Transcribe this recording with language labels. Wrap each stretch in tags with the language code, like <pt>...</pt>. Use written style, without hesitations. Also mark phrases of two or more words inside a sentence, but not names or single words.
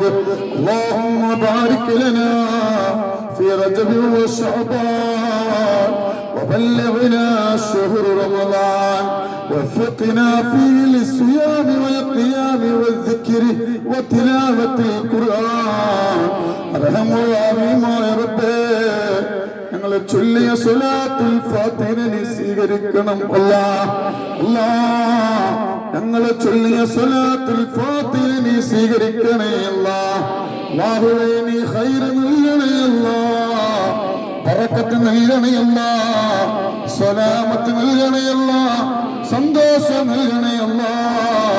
<ar>اللهم بارك لنا في رجب وشعبان وبلغنا شهر رمضان وفقنا فيه للصيام والقيام والذكر وتلاوة القرآن. أرحم الراحمين يا ربي</ar> <ml>ഞങ്ങളെ ചൊല്ലിയ സ്വലാത്തുൽ ഫാത്തിഹ നീ സ്വീകരിക്കണം അല്ലാഹ്. അല്ലാഹ് ഞങ്ങളെ ചൊല്ലിയ സ്വലാത്തുൽ ഫാത്തിഹ നീ സ്വീകരിക്കണേ അല്ലാഹ്. അല്ലാഹുവേ നീ ഖൈർ നൽകണേ അല്ലാഹ്, ബറക്കത്ത് നൽകണേ അല്ലാഹ്, സലാമത്ത് നൽകണേ അല്ലാഹ്, സന്തോഷം നൽകണേ അല്ലാഹ്.</ml>